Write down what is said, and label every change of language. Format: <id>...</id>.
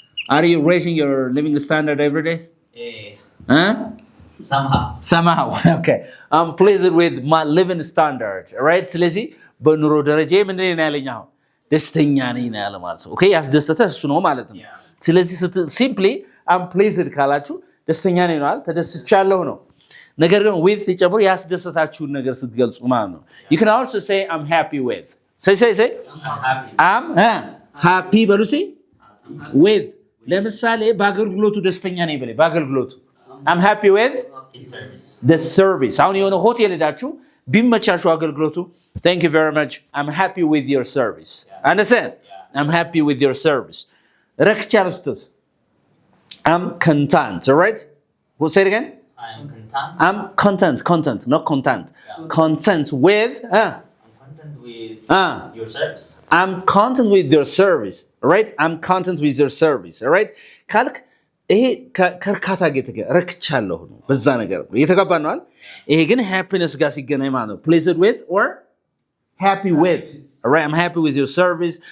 <en>Are you raising your living standard every day? Huh? Somehow. Okay. I'm pleased with my living standard, right?</en> <am>ስለዚህ በኑሮ ደረጃ ምንድን ነው ያለኝ አሁን ደስተኛ ነኝ ነው ያለ ማለት ነው። ኦኬ ያስደሰተ እሱ ነው ማለት ነው። ስለዚህ ሲምፕሊ I'm pleased ካላችሁ ደስተኛ ነኝ ነው ተደስቻለሁ ነው። ነገር ግን</am> <en>with</en> <am>ሲጨምሩ ያስደሰታችሁን ነገር ስትገልጹ ማለት ነው።</am> <en>You can also say I'm happy with. Say. I'm happy</en> <am>በሉሲ</am> <en>with</en> <am>ለምሳሌ በአገልግሎቱ ደስተኛ ነኝ በለኝ በአገልግሎቱ</am> <en>I'm happy with the service.</en> <am>አሁን የሆነ ሆቴል ሄዳችሁ ቢመቻችሁ አገልግሎቱ</am> <en>thank you very much I'm happy with your service. Understand? I'm happy with your service.</en> <am>ረክቻለሁ</am> <en>I'm content. All right? We'll say it again. I'm content, not content. Yeah. Content with I'm content with your service. I'm content with your service. All right? I'm content with your service. All right?</en> <am>ካልክ ይሄ ከርካታ ጌታ ረክቻለሁ ነው በዛ ነገር ነው የተገባ ነው አይደል? ይሄ ግን</am> <en>happiness</en> <am>ጋር ሲገናኝ ማለት ነው</am> <en>pleased with or happy with. All right? I'm happy with your service.</en>